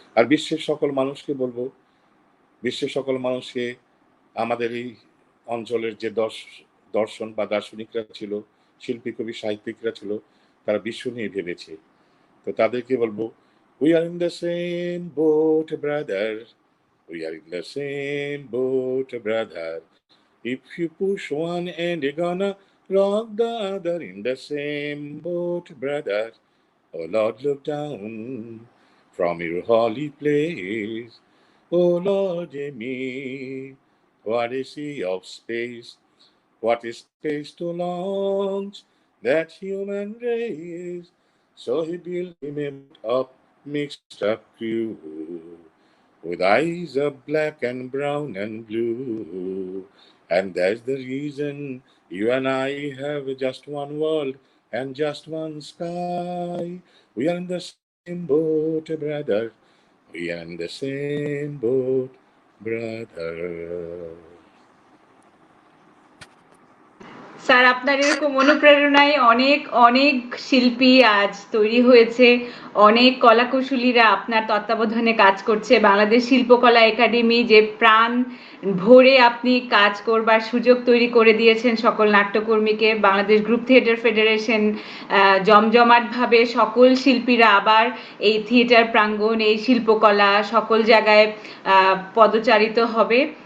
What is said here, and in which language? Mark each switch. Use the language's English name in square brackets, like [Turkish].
[Bangla] আর বিশ্বের সকল মানুষকে বলবো, বিশ্বের সকল মানুষকে, আমাদের এই অঞ্চলের যে দর্শন বা দার্শনিকরা ছিল, শিল্পী কবি সাহিত্যিকরা ছিল, তারা বিশ্ব নিয়ে ভেবেছে। তো তাদেরকে বলবো, [English] We are in the same boat brother, we are in the same boat brother, if you push one and you're gonna rock the other in the same boat brother. Oh Lord, look down from your holy place. Oh Lord, me, what a sea of space, what is space to launch that human race? So he built him up, mixed up crew, with eyes of black and brown and blue. And that's the reason you and I have just one world and just one sky. We are in the same boat, brother. We are in the same boat, brother. [Bangla] Sir আপনার এরকম অনুপ্রেরণায় অনেক অনেক শিল্পী আজ তৈরি হয়েছে, অনেক কলাকুশলীরা আপনার তত্ত্বাবধানে কাজ করছে। বাংলাদেশ শিল্পকলা একাডেমি যে প্রাণ ভরে আপনি কাজ করবার সুযোগ তৈরি করে দিয়েছেন সকল নাট্যকর্মীকে, বাংলাদেশ গ্রুপ থিয়েটার ফেডারেশন জমজমাটভাবে সকল শিল্পীরা আবার এই থিয়েটার প্রাঙ্গণ, এই শিল্পকলা সকল জায়গায় পদচারিত হবে।